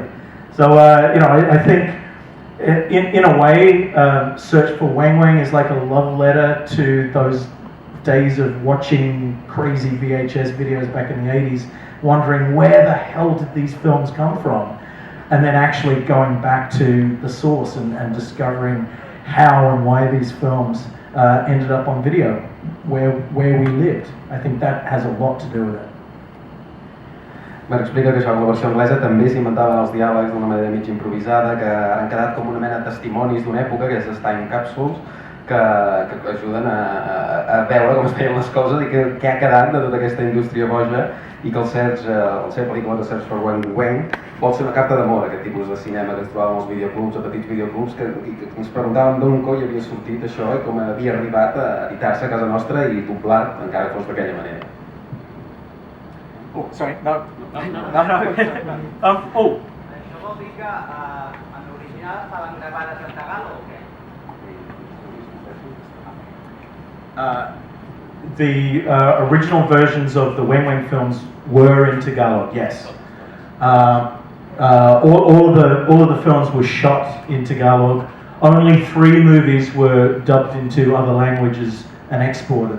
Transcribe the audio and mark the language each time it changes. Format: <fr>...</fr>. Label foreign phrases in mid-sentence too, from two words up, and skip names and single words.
<en>So, you know, I think in a way, Search for Weng is like a love letter to those days of watching crazy VHS videos back in the 80s, wondering where the hell did these films come from? And then actually going back to the source and discovering how and why these films ended up on video, where we lived. I think that has a lot to do with it.</en> <ca>Bueno, explica que això en la versió anglesa també s'inventaven els diàlegs d'una manera mig improvisada, que han quedat com una mena de testimonis d'una època, aquestes</ca> <en>time capsules,</en> <ca>que ajuden a veure com es feien les coses i què ha quedat de tota aquesta indústria boja, i que la seva pel·lícula de Search for Weng vol ser una carta d'amor a aquest tipus de cinema que es trobàvem als videoclubs, a petits videoclubs, que ens preguntàvem d'on coi havia sortit això i com havia arribat a editar-se a casa nostra i doblat, encara que fos d'aquella manera.</ca> <en>Oh, sorry, no. Oh.</en> <ca>Això vol dir que en l'original estaven gravades en tagalo o què?</ca> <en>The original versions of the Weng Weng films were in Tagalog, yes. All of the films were shot in Tagalog. Only 3 movies were dubbed into other languages and exported.</en>